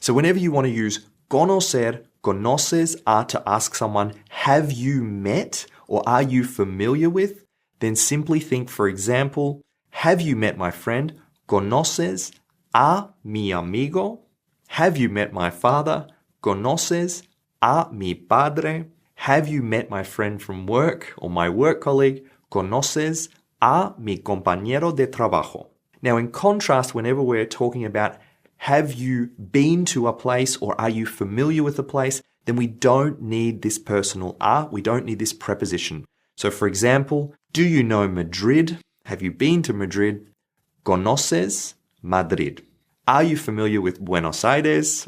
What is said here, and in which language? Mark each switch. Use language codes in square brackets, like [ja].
[en] So whenever you want to use conocer, conoces a to ask someone, have you met or are you familiar with? Then simply think, for example, have you met my friend? [es] ¿Conoces a mi amigo? [en] Have you met my father? [es] ¿Conoces a mi padre? [en] Have you met my friend from work or my work colleague? [es] ¿Conoces a mi compañero de trabajo? [en] Now, in contrast, whenever we're talking about have you been to a place or are you familiar with a place, then we don't need this personal a, we don't need this preposition. So for example, do you know Madrid? Have you been to Madrid? [es] ¿Conoces Madrid? [en] Are you familiar with Buenos Aires?